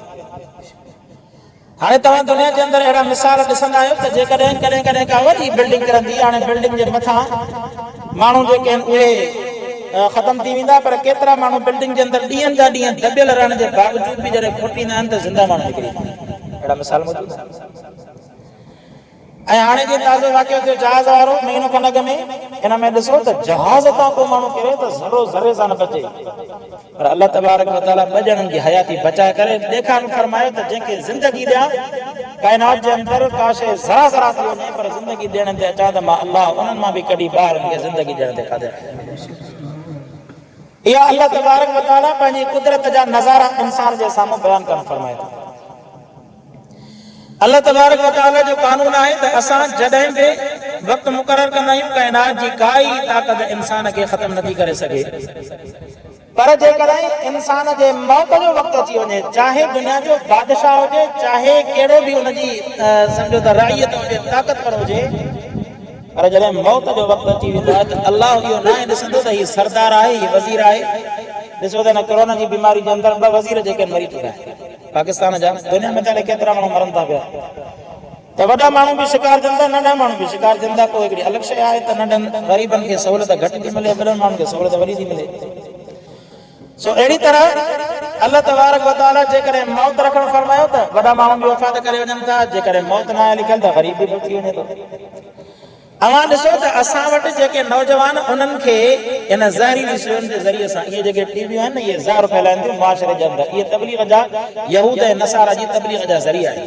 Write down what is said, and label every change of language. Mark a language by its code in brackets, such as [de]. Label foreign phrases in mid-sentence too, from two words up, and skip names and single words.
[sd] हाणे तव्हां दुनिया जे अंदरि अहिड़ा मिसाल ॾिसंदा आहियो त जेकॾहिं कॾहिं कॾहिं का वॾी बिल्डिंग किरंदी, हाणे बिल्डिंग जे मथां माण्हू जेके आहिनि उहे ख़तम थी वेंदा, पर केतिरा माण्हू बिल्डिंग जे अंदरि ॾींहंनि जा ॾींहं दॿियल रहण जे बावजूद बि जॾहिं खोटींदा आहिनि त ज़िंदा माण्हू निकिरी वेंदा आहिनि। अहिड़ा मिसाल मौजूदु आहिनि। ऐं हाणे जीअं ताज़ो वाक़ियो थियो जहाज़ वारो, महीनो खनि अॻु में इन में ॾिसो त जहाज़ तां को माण्हू किरे त ज़रो ज़रे सां न बचे, पर [ar] الله تبارك وتعالى [sd] ॿ ॼणनि जी हयाती बचाए करे ॾेखार फरमायो त जंहिंखे ज़िंदगी ॾियां काइनात जे अंदरि का शइ ज़रा ज़रा थी वञे, पर ज़िंदगी ॾियण ते अचा त मां अल्लाह उन्हनि मां बि कढी ॿाहिरि उनखे ज़िंदगी ॾियण ते क़ादिर आहे। इहा [ar] الله تبارك وتعالى [sd] पंहिंजी कुदरत जा नज़ारा इंसान जे साम्हूं बयान करणु फरमाए थो। [ar] الله تبارك وتعالى [sd] जो कानून आहे त असां जॾहिं बि वक़्तु मुक़ररु कंदा आहियूं, काइनात जी काई ताक़त इंसान खे ख़तमु नथी करे सघे, पर जेकॾहिं इंसान जे मौत जो वक़्तु अची वञे, चाहे दुनिया जो बादशाह हुजे, चाहे कहिड़ो बि हुनजी सम्झो त राइयत हुजे, ताक़तवर हुजे, पर जॾहिं मौत जो वक़्तु अची वेंदो आहे त अल्लाह इहो न ॾिसंदो त हीउ सरदार आहे, हीउ वज़ीर आहे। ॾिसो त हिन कोरोना जी बीमारी जे अंदरि 2 वज़ीर जेके मरी चुका आहिनि पाकिस्तान जा, दुनिया में जाने केतिरा माण्हू मरनि था पिया, त वॾा माण्हू बि शिकार थियनि था, नंढा माण्हू बि शिकार थियनि था। पोइ हिकिड़ी अलॻि शइ आहे त नंढनि ग़रीबनि खे सहूलियत घटि थी मिले, वॾनि माण्हुनि खे सहूलियत वॾी थी मिले। सो अहिड़ी तरह [ar] الله تبارك وتعالى [sd] जेकॾहिं मौत रखणु फरमायो त वॾा माण्हू बि वफ़ात करे वञनि था, जेकॾहिं मौत न आहे लिखियलु त ग़रीब बि थी वञे थो। अवां ॾिसो त असां वटि जेके नौजवान उन्हनि खे इन ज़हरीली शयुनि जे ज़रिए सां इहे जेके टीवियूं आहिनि, इहे ज़हर फैलाइनि थियूं मुआशरे जे अंदरि। इहे तबलीग जा यहूद ऐं नसारा जी तबलीग जा ज़रिया आहिनि।